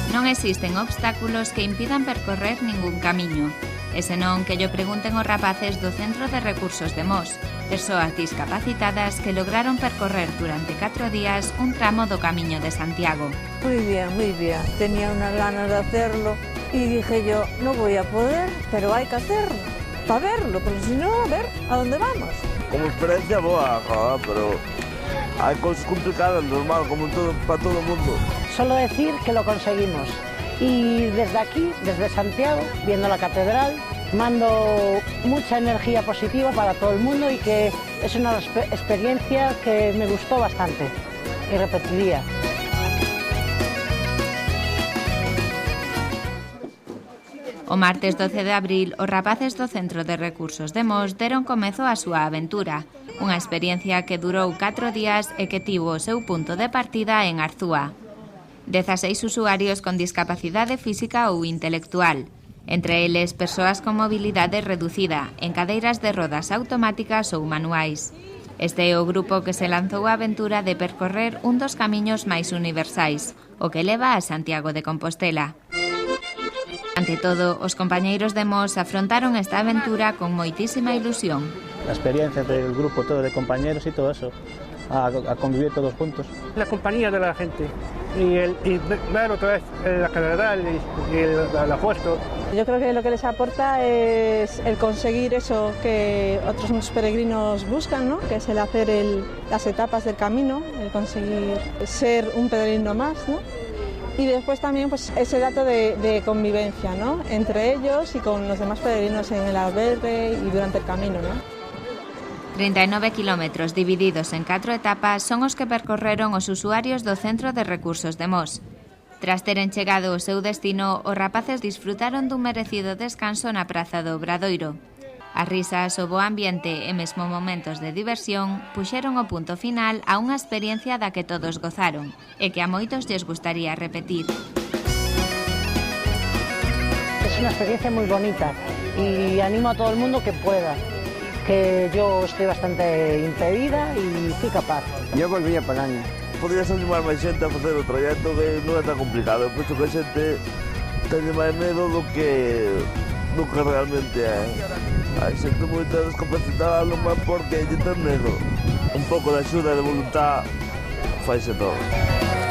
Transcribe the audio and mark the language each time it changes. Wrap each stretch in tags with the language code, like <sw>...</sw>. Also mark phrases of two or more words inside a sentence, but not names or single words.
<gl>existen obstáculos que impidan percorrer ningún camiño. E senón que llo pregunten os rapaces do Centro de Recursos de Mos, persoas discapacitadas que lograron percorrer durante 4 días un tramo do Camiño de Santiago.</gl> <es>Muy bien, muy bien. Tenía unas ganas de hacerlo y dije yo, no voy a poder, pero hay que hacerlo, para verlo, porque si no, a ver a dónde vamos. Como experiencia boa, pero hay cosas complicadas, normal, como para todo el mundo. Solo decir que lo conseguimos. Y desde aquí, desde Santiago, viendo la catedral, mando mucha energía positiva para todo el mundo y que es una experiencia que me gustó bastante y repetiría.</es> <gl>O martes 12 de abril, os rapaces do Centro de Recursos de Mos deron comezo á súa aventura, unha experiencia que durou 4 días e que tivo o seu punto de partida en Arzúa. 16 usuarios con discapacidade física ou intelectual, entre eles persoas con mobilidade reducida, en cadeiras de rodas automáticas ou manuais. Este é o grupo que se lanzou a aventura de percorrer un dos camiños máis universais, o que leva a Santiago de Compostela. Ante todo, os compañeiros de Mos afrontaron esta aventura con moitísima ilusión.</gl> <es>La experiencia del grupo todo de compañeros y todo eso, a convivir todos juntos. La compañía de la gente y ver otra vez la catedral y el apuesto. Yo creo que lo que les aporta es el conseguir eso que otros peregrinos buscan, ¿no? Que es el hacer las etapas del camino, el conseguir ser un peregrino más, ¿no? Y después también pues, ese dato de convivencia, ¿no? Entre ellos y con los demás peregrinos en el albergue y durante el camino, ¿no?</es> <gl>39 kilómetros divididos en 4 etapas son os que percorreron os usuarios do Centro de Recursos de Mos. Tras teren chegado ao seu destino, os rapaces disfrutaron dun merecido descanso na Praza do Obradoiro. As risas, o bo ambiente e mesmo momentos de diversión puxeron o punto final a unha experiencia da que todos gozaron e que a moitos lles gustaría repetir.</gl> <es>Es una experiencia muy bonita y animo a todo el mundo que pueda, que yo estoy bastante impedida y fui capaz. Yo volvía para el año.</es> <gl>Podrías animar máis xente a facer o trayecto que non é tan complicado,</gl> <es>puesto que</es> <gl>a xente ten máis medo do que realmente é. Hai xente moita discapacitada, non má porque lle ten medo. Un pouco de axuda e de voluntad faise todo.</gl>